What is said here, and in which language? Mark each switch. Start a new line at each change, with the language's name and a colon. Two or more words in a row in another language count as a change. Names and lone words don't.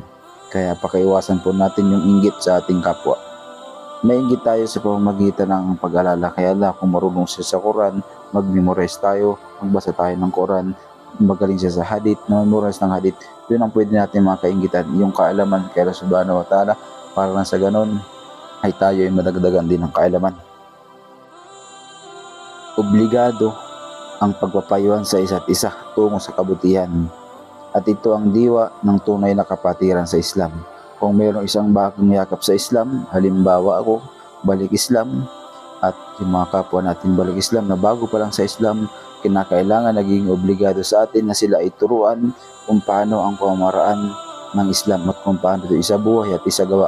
Filipino: Kaya pakaiwasan po natin yung inggit sa ating kapwa. Mainggit tayo sa pamamagitan ng pag-alala kay Allah. Kung marunong siya sa Quran, mag-memorize tayo, magbasa tayo ng Quran, magaling siya sa hadith, na-memorize ng hadith. Yun ang pwede natin makainggitan, yung kaalaman kay Allah
Arabic: سبحانه وتعالى,
Filipino: para na sa ganon ay tayo ay madagdagan din ng kaalaman. Obligado ang pagpapayuhan sa isa't isa tungo sa kabutihan, at ito ang diwa ng tunay na kapatiran sa Islam. Kung mayroong isang bagong yakap sa Islam, halimbawa ako, balik Islam, at yung mga kapwa natin balik Islam na bago pa lang sa Islam, kinakailangan naging obligado sa atin na sila ay turuan kung paano ang pamamaraan ng Islam at kung paano ito isabuhay at isagawa.